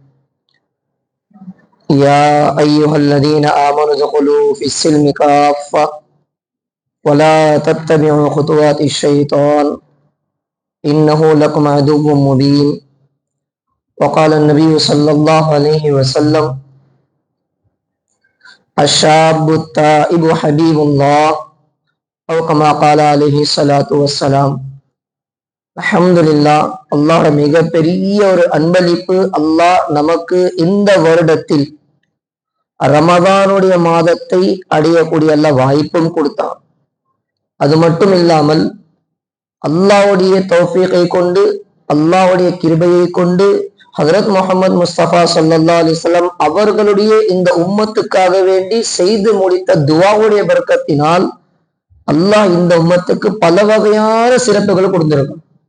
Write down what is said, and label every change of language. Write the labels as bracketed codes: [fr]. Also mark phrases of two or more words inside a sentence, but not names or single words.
[ar] يا أيها الذين آمنوا ادخلوا في السلم كافة ولا تتبعوا خطوات الشيطان إنه لكم عدو مبين وقال النبي صلى الله عليه وسلم الشاب التائب حبيب الله أو كما قال عليه الصلاة والسلام. [ta] அல்ஹம்துலில்லாஹ், அல்லாஹ் மிகப்பெரிய ஒரு அன்பளிப்பு. அல்லாஹ் நமக்கு இந்த வருடத்தில் ரமதானுடைய மாதத்தை அடையக்கூடிய அல்லாஹ் வாய்ப்பும் கொடுத்தான். அது மட்டும் இல்லாமல் அல்லாஹ்வுடைய தௌஃபீகை கொண்டு, அல்லாஹ்வுடைய கிருபையை கொண்டு ஹஜ்ரத் முஹம்மது முஸ்தபா [ar] صلى الله عليه وسلم [ta] அவர்களுடைய இந்த உம்மத்துக்காக வேண்டி செய்து முடித்த துஆவுடைய பரக்கத்தினால் அல்லாஹ் இந்த உம்மத்துக்கு பல வகையான சிறப்புகள் கொடுத்திருக்கான்.